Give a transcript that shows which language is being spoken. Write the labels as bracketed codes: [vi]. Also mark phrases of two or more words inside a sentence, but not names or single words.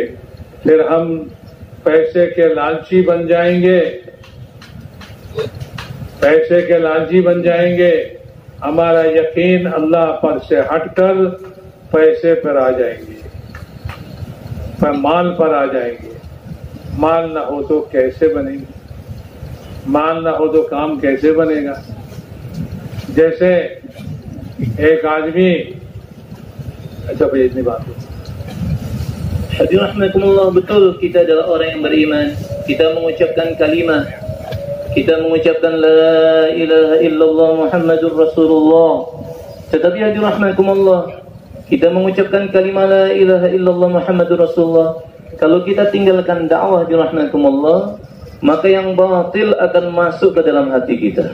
[hi] फिर हम पैसे के लालची बन जाएंगे, हमारा यकीन अल्लाह पर से हटकर पैसे पर आ जाएंगे, पर माल पर आ जाएंगे। माल ना हो तो कैसे बनेंगे, माल ना हो तो काम कैसे बनेगा। जैसे एक आदमी, अच्छा भाई इतनी बात है। [id] Hadirin rahmatullah, betul kita adalah orang yang beriman. Kita mengucapkan kalimah, kita mengucapkan [ar] لا إله إلا الله محمد رسول الله. [id] Tetapi hadirin rahmatullah, kita mengucapkan kalimah [ar] لا إله إلا الله محمد رسول الله, [id] kalau kita tinggalkan dakwah rahmatullah, maka yang batil akan masuk ke dalam hati kita.